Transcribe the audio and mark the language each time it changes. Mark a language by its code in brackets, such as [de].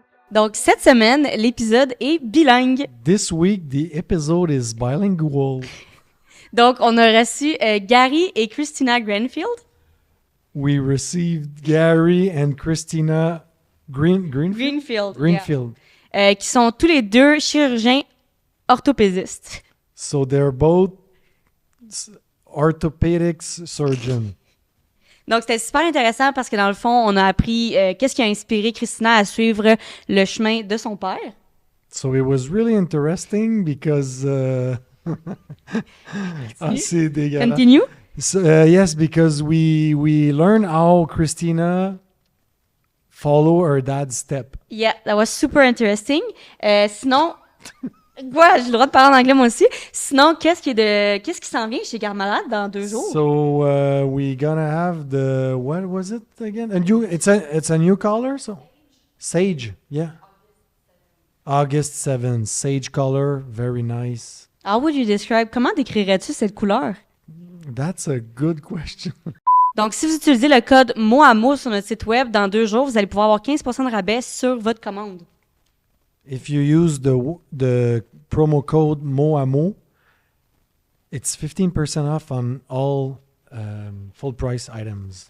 [fr] Donc, cette semaine, l'épisode est bilingue. [en] This week, the episode is bilingual. [fr] Donc, on a reçu Garry et Christina Greenfield. [en] We received Garry and Christina Greenfield. Greenfield. Yeah. [fr] Qui sont tous les deux chirurgiens orthopédistes. [en] So they're both orthopedics surgeons. [fr] Donc, c'était super intéressant parce que dans le fond, on a appris qu'est-ce qui a inspiré Christina à suivre le chemin de son père. [en] So it was really interesting because... [fr] c'est dégueulasse. Continue. [en] So, yes, because we learned how Christina follow her dad's step. Yeah, that was super interesting. [fr] Sinon, ouais, j'ai le droit de parler en anglais moi aussi. Sinon, qu'est-ce qui s'en vient chez Garde-Malade dans 2 jours? [en] So we gonna have the what was it again? It's a new color, so sage, yeah. August 7th, sage color, very nice. How would you describe? [fr] Comment décrirais-tu cette couleur? [en] That's a good question. [fr] Donc, si vous utilisez le code mot à mot sur notre site web, dans 2 jours, vous allez pouvoir avoir 15% de rabais sur votre commande. [en] If you use the promo code mot à mot, it's 15% off on all full price items